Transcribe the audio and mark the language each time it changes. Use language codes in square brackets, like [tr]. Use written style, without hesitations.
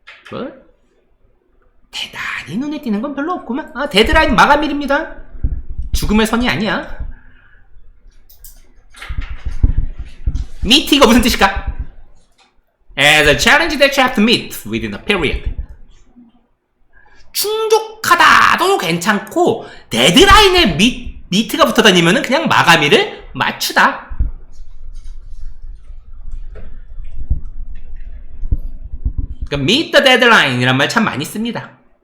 [ko] 뭐? 대단히 눈에 띄는 건 별로 없구만. 데드라인 마감일입니다. 죽음의 선이 아니야. meet 이거 무슨 뜻일까? [en] As a challenge that you have to meet within a period. [ko] 충족하다도 괜찮고 데드라인에 meet가 붙어 다니면은 그냥 마감일을 맞추다. 그러니까 [en] meet the deadline [ko] 이란 말 참 많이 씁니다.